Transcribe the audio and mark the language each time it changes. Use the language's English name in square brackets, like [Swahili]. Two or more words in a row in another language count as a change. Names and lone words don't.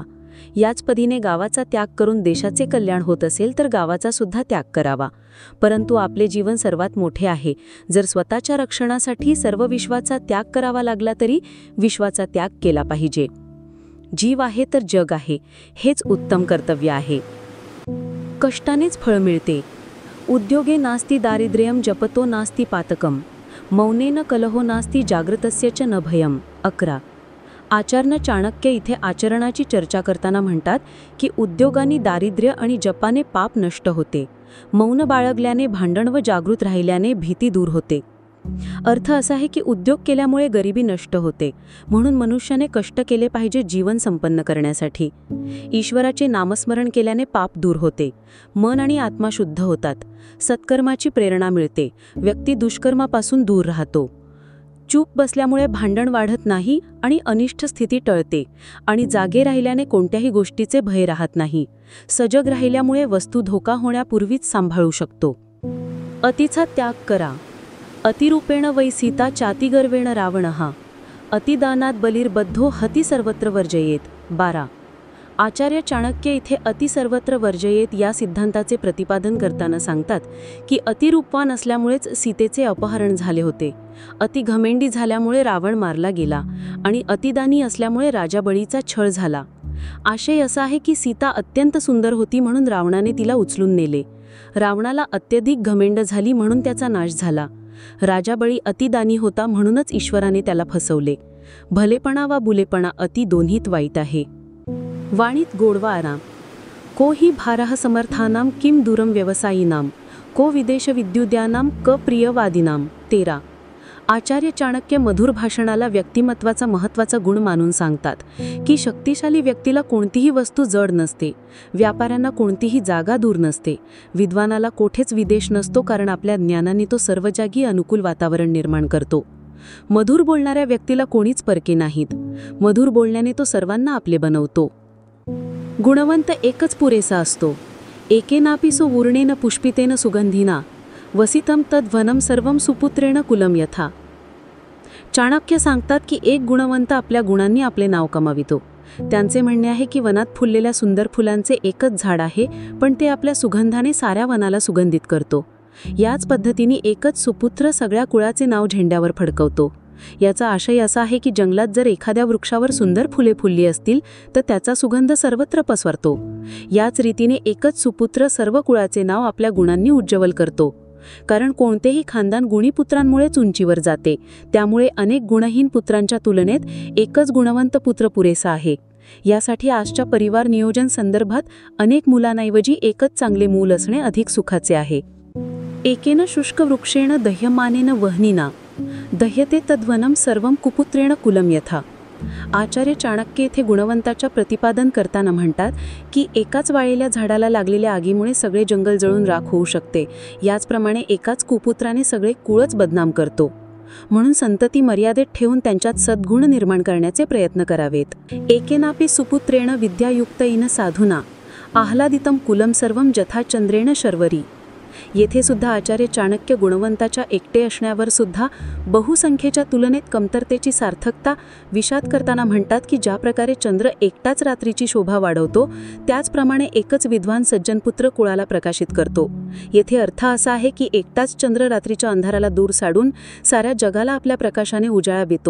[Marathi] याच पद्धतीने गावाचा त्याग करून देशाचे कल्याण होत असेल तर गावाचा सुद्धा त्याग करावा. परंतु आपले जीवन सर्वात मोठे आहे. जर स्वतःच्या रक्षणासाठी सर्व विश्वाचा त्याग करावा लागला तरी विश्वाचा त्याग केला पाहिजे. जीव आहे तर जग आहे, हेच उत्तम कर्तव्य आहे. कष्टानेच फळ मिळते. [Sanskrit] उद्योगे नास्ति दारिद्र्यम जपतो नास्ति पातकम, मौनेन कलहो नास्ति जागृतस्य च न भयम. [Marathi] 11. आचार्य चाणक्य इथे आचरणाची चर्चा करताना म्हणतात की उद्योगांनी दारिद्र्य आणि जपाने पाप नष्ट होते, मौन बाळगल्याने भांडण व जागृत राहिल्याने भीती दूर होते. अर्थ असा आहे की उद्योग केल्यामुळे गरिबी नष्ट होते, म्हणून मनुष्याने कष्ट केले पाहिजे जीवन संपन्न करण्यासाठी. ईश्वराचे नामस्मरण केल्याने पाप दूर होते, मन आणि आत्मा शुद्ध होतात, सत्कर्माची प्रेरणा मिळते, व्यक्ती दुष्कर्मापासून दूर राहतो. चूप बसल्यामुळे भांडण वाढत नाही आणि अनिष्ट स्थिती टळते, आणि जागे राहिल्याने कोणत्याही गोष्टीचे भय राहत नाही. सजग राहिल्यामुळे वस्तू धोका होण्यापूर्वीच सांभाळू शकतो. अतिचा त्याग करा. [Sanskrit] अतिरूपेण वै सीता चातिगर्वेण रावणः, अतिदानात बलिर्बद्धो हती सर्वत्र वर्जयेत. [Marathi] 12. आचार्य चाणक्य इथे [Sanskrit] अति सर्वत्र वर्जयेत [Marathi] या सिद्धांताचे प्रतिपादन करताना सांगतात की अतिरूपवान असल्यामुळेच सीतेचे अपहरण झाले होते, अतिघमेंडी झाल्यामुळे रावण मारला गेला आणि अतिदानी असल्यामुळे राजा बळीचा छळ झाला. आशय असा आहे की सीता अत्यंत सुंदर होती म्हणून रावणाने तिला उचलून नेले. रावणाला अत्यधिक घमेंड झाली म्हणून त्याचा नाश झाला. राजा बळी अतिदानी होता म्हणूनच ईश्वराने त्याला फसवले. भलेपणा वा बुलेपणा अति दोन्हीत वाईट आहे. वाणीत गोडवा आराम. [Sanskrit] को हि भारः समर्थानां किम दूरम व्यवसायीनां, को विदेश विद्युद्यानां क प्रियवादिनां. [Marathi] 13. आचार्य चाणक्य मधुर भाषणाला व्यक्तिमत्वाचा महत्त्वाचा गुण मानून सांगतात की शक्तिशाली व्यक्तीला कोणतीही वस्तू जड नसते, व्यापाऱ्यांना कोणतीही जागा दूर नसते, विद्वानाला कोठेच विदेश नसतो, कारण आपल्या ज्ञानाने तो सर्व जागी अनुकूल वातावरण निर्माण करतो. मधुर बोलणाऱ्या व्यक्तीला कोणीच परके नाहीत, मधुर बोलण्याने तो सर्वांना आपले बनवतो. गुणवंत एकच पुरेसा असतो. [Sanskrit] एकेनापि सो वूर्णेन पुष्पितेन सुगंधिना, वसितम तद्वनम सर्वम सुपुत्रेण कुलम यथा. [Marathi] चाणक्य सांगतात की एक गुणवंत आपल्या गुणांनी आपले नाव कमावितो. त्यांचे म्हणणे आहे की वनात फुललेल्या सुंदर फुलांचे एकच झाड आहे, पण ते आपल्या सुगंधाने साऱ्या वनाला सुगंधित करतो. याच पद्धतीने एकच सुपुत्र सगळ्या कुळाचे नाव झेंड्यावर फडकवतो. याचा आशय असा आहे की जंगलात जर एखाद्या वृक्षावर सुंदर फुले फुलली असतील तर त्याचा सुगंध सर्वत्र पसरतो. याच रीतीने एकच सुपुत्र सर्व कुळाचे नाव आपल्या गुणांनी उज्ज्वल करतो. कारण कोणतेही खानदान गुणी पुत्रांमुळेच उंचीवर जाते, त्यामुळे अनेक गुणहीन पुत्रांच्या तुलनेत एकच गुणवंत पुत्र पुरेसा आहे. यासाठी आजच्या परिवार नियोजन संदर्भात अनेक मुलांऐवजी एकच चांगले मूल असणे अधिक सुखाचे आहे. [Sanskrit] एकेन शुष्क वृक्षेण दह्यमानेन वह्निना, दह्यते तद्वनम सर्वम कुपुत्रेण कुलम यथा. [Marathi] आचार्य चाणक्य येथे गुणवंताच्या प्रतिपादन करताना म्हणतात की एकाच वाळलेल्या झाडाला लागलेल्या आगीमुळे सगळे जंगल जळून राख होऊ शकते, याचप्रमाणे एकाच कुपुत्राने सगळे कुळच बदनाम करतो. म्हणून संतती मर्यादेत ठेवून त्यांच्यात सद्गुण निर्माण करण्याचे प्रयत्न करावेत. [Sanskrit] एकेनापि सुपुत्रेण विद्यायुक्तेन साधुना, आह्लादितम कुलम सर्वम जथा चंद्रेण शर्वरी. [Marathi] येथे सुद्धा आचार्य चाणक्य गुणवंताच्या एकटे असण्यावर सुद्धा बहुसंख्येच्या तुलनेत कमतरतेची सार्थकता विषाद करताना म्हणतात की ज्या प्रकारे चंद्र एकटाच रात्रीची शोभा वाढवतो, त्याचप्रमाणे एकच विद्वान सज्जनपुत्र कुळाला प्रकाशित करतो. येथे अर्थ असा आहे की एकटाच चंद्र रात्रीच्या अंधाराला दूर साडून साऱ्या जगाला आपल्या प्रकाशाने उजाळा देतो.